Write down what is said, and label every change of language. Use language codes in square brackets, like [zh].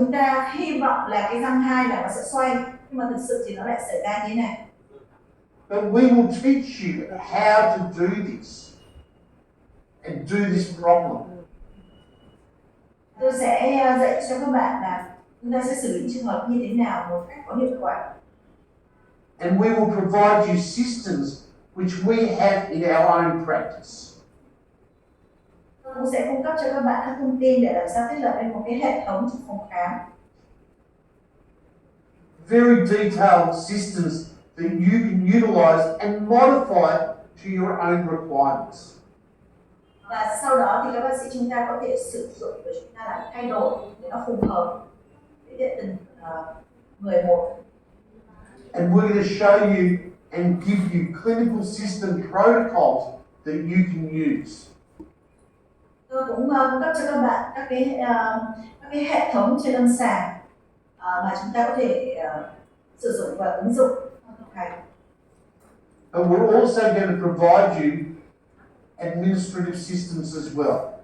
[vi] Chúng ta hy vọng là cái răng 2 là nó sẽ xoay, nhưng mà thực sự thì nó lại xảy ra như thế này. [en] But we will teach you how to do this and do this properly. [vi] Tôi sẽ dạy cho các bạn là chúng ta sẽ xử lý trường hợp như thế nào một cách có hiệu quả. [en] And we will provide you systems which we have in our own practice. [vi] Tôi cũng sẽ cung cấp cho các bạn các thông tin để làm sao thiết lập lên một cái hệ thống trong phòng khám. [en] Very detailed systems that you can utilize and modify to your own requirements. [vi] Và sau đó thì các bác sĩ chúng ta có thể sử dụng để chúng ta làm thay đổi để nó phù hợp với từng người một. [en] And we're going to show you and give you clinical system protocols that you can use. [vi] Tôi cũng cung cấp cho các bạn các cái hệ thống trên lâm sàng mà chúng ta có thể sử dụng và ứng dụng trong thực hành. [en] And we're also going to provide you administrative systems as well.